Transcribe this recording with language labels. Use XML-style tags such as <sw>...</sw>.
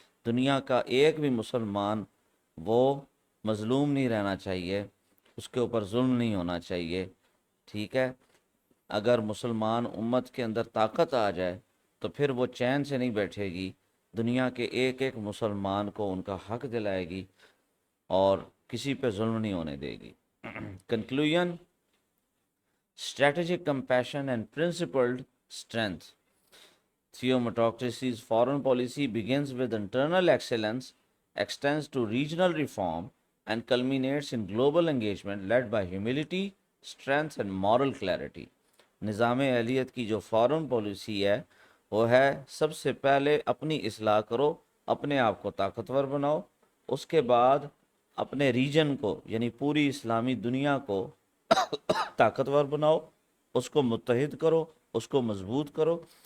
<ur>دنیا کا ایک بھی مسلمان وہ مظلوم نہیں رہنا چاہیے، اس کے اوپر ظلم نہیں ہونا چاہیے، ٹھیک ہے. اگر مسلمان امت کے اندر طاقت آ جائے تو پھر وہ چین سے نہیں بیٹھے گی، دنیا کے ایک ایک مسلمان کو ان کا حق دلائے گی اور کسی پہ ظلم نہیں ہونے دے گی.</ur> <en>Conclusion: strategic compassion and principled strength. Theocracy's foreign policy begins with internal excellence, extends to regional reform, and culminates in global engagement led by humility, strength, and moral clarity.</en> <ur>نظام اہلیت کی جو فارن پالیسی ہے وہ ہے سب سے پہلے اپنی اصلاح کرو، اپنے آپ کو طاقتور بناؤ، اس کے بعد اپنے ریجن کو یعنی پوری اسلامی دنیا کو طاقتور بناؤ، اس کو متحد کرو، اس کو مضبوط کرو،</ur>